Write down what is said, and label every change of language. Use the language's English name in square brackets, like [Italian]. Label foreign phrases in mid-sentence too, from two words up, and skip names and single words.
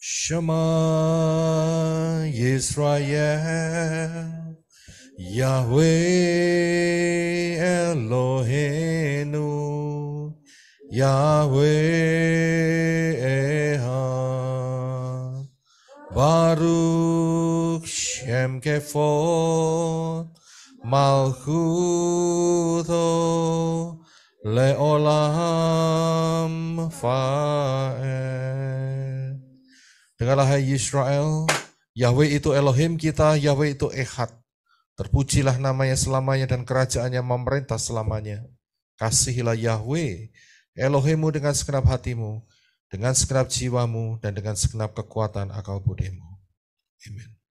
[Hebrew] שמע ישראל, יהוה אלוהינו, יהוה אחד, ברוך שם כבוד, מלכותו לעולם ועד. [Indonesian] Dengarlah hai Yisrael, Yahweh itu Elohim kita, Yahweh itu Echad. Terpujilah namanya selamanya dan kerajaannya memerintah selamanya. Kasihilah Yahweh, Elohimmu dengan segenap hatimu, dengan segenap jiwamu, dan dengan segenap kekuatan akal budimu. Amin.